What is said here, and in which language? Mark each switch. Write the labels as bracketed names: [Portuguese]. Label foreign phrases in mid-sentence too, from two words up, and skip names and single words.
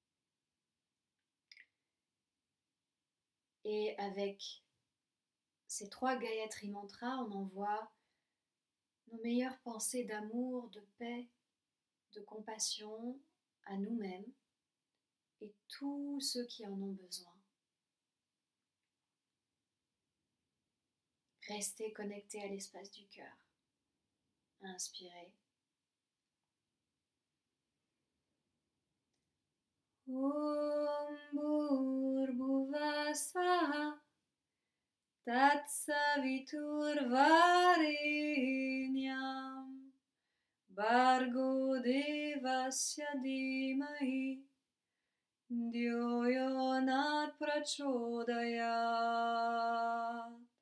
[French] Et avec ces 3 Gayatri Mantras, on envoie nos meilleures pensées d'amour, de paix, de compassion à nous-mêmes et tous ceux qui en ont besoin. Restez connectés à l'espace du cœur. Inspirez. [Sanskrit] ॐ भूर्भुवः स्वः तत्सवितुर्वरेण्यं भर्गो देवस्य धीमहि धियो यो नः प्रचोदयात्.